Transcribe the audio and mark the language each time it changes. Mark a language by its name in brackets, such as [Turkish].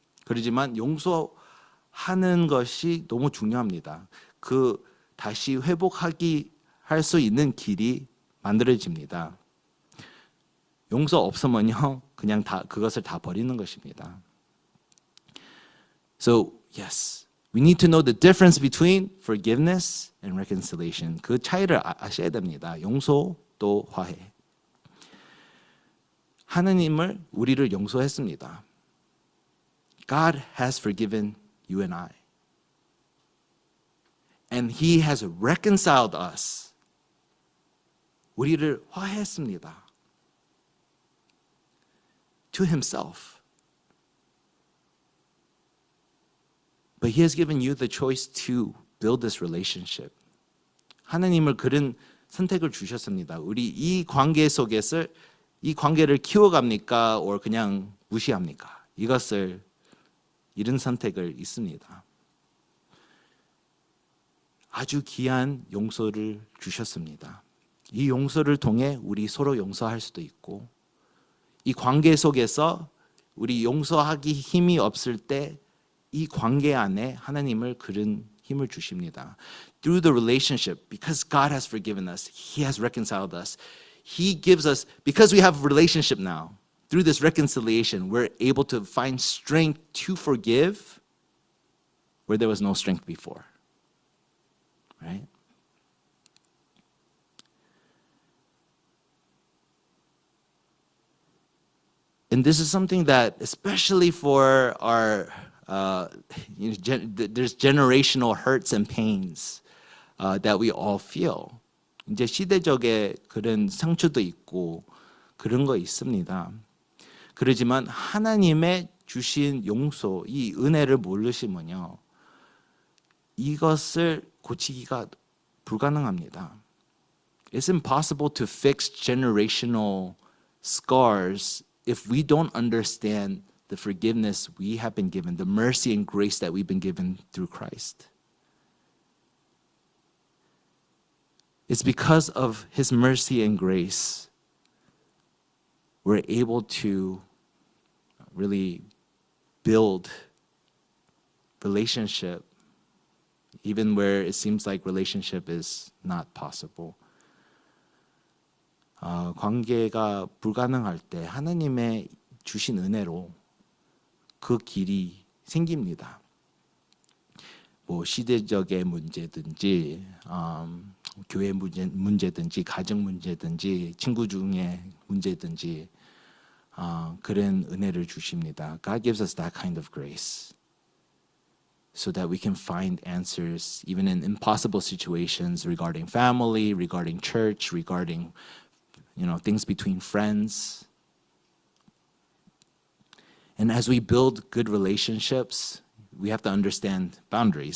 [Korean] 그렇지만 용서하는 것이 너무 중요합니다. 그 다시 회복하기 할 수 있는 길이 만들어집니다. 용서 없으면요, 그냥 그것을 다 버리는 것입니다. [English] So, yes, we need to know the difference between forgiveness and reconciliation. [Korean] 그 차이를 아셔야 됩니다. 용서 또 화해. 하느님을 우리를 용서했습니다. [English] God has forgiven you and I. And He has reconciled us. [Korean] 우리를 화해했습니다. [English] To Himself. But He has given you the choice to build this relationship. [Korean] 하나님을 그런 선택을 주셨습니다. 우리 이 관계 속에서 이 관계를 키워갑니까? [English] or [Korean] 그냥 무시합니까? 이런 선택을 있습니다. 아주 귀한 용서를 주셨습니다. 이 용서를 통해 우리 서로 용서할 수도 있고, 이 관계 속에서 우리 용서하기 힘이 없을 때 이 관계 안에 하나님을 그런 힘을 주십니다. [English] Through the relationship, because God has forgiven us, He has reconciled us. He gives us, because we have a relationship now, through this reconciliation, we're able to find strength to forgive where there was no strength before. Right? And this is something that, especially for our, there's generational hurts and pains that we all feel. [Korean] 이제 시대적의 그런 상처도 있고 그런 거 있습니다. 그러지만 하나님의 주신 용서, 이 은혜를 모르시면요, 이것을 고치기가 불가능합니다. [English] It's impossible to fix generational scars if we don't understand the forgiveness we have been given, the mercy and grace that we've been given through Christ. It's because of His mercy and grace we're able to really build relationship even where it seems like relationship is not possible. [Korean] 관계가 불가능할 때 하나님의 주신 은혜로 그 길이 생깁니다. 뭐 시대적의 문제든지 교회 문제든지 가정 문제든지 친구 중에 문제든지 그런 은혜를 주십니다. [English] God gives us that kind of grace so that we can find answers even in impossible situations regarding family, regarding church, regarding things between friends. And as we build good relationships, we have to understand boundaries.